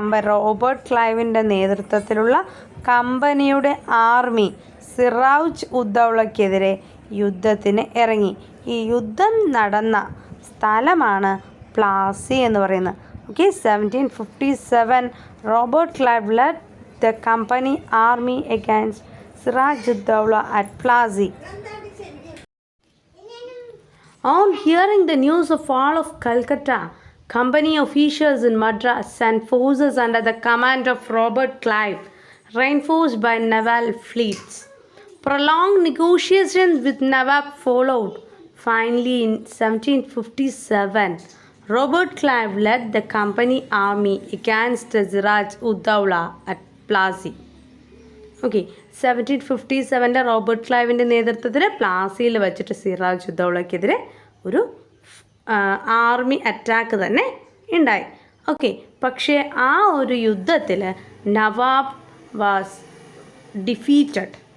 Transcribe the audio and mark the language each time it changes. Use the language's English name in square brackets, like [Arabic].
[Malayalam] Robert ക്ലൈവിൻ്റെ നേതൃത്വത്തിലുള്ള കമ്പനിയുടെ army Siraj ഉദ്ദൗളയ്ക്കെതിരെ യുദ്ധത്തിന് ഇറങ്ങി. ഈ യുദ്ധം നടന്ന സ്ഥലമാണ് പ്ലാസി എന്ന് പറയുന്നത്. [English] Okay, 1757 Robert Clive led the company army against Siraj Uddawla at Plassey. On hearing the news of fall of Calcutta, company officials in Madras sent forces under the command of Robert Clive, reinforced by naval fleets. Prolonged negotiations with Nawab followed. Finally, in 1757, Robert Clive led the company army against Siraj Uddaula at Plassey. [Malayalam] Okay 1757 Robert ക്ലൈവിൻ്റെ നേതൃത്വത്തിൽ പ്ലാസിയിൽ വെച്ചിട്ട് സിറാജ് ഉദ്ദൗളയ്ക്കെതിരെ ഒരു army attack തന്നെ ഉണ്ടായി. Okay, പക്ഷേ ആ ഒരു യുദ്ധത്തിൽ Nawab was defeated.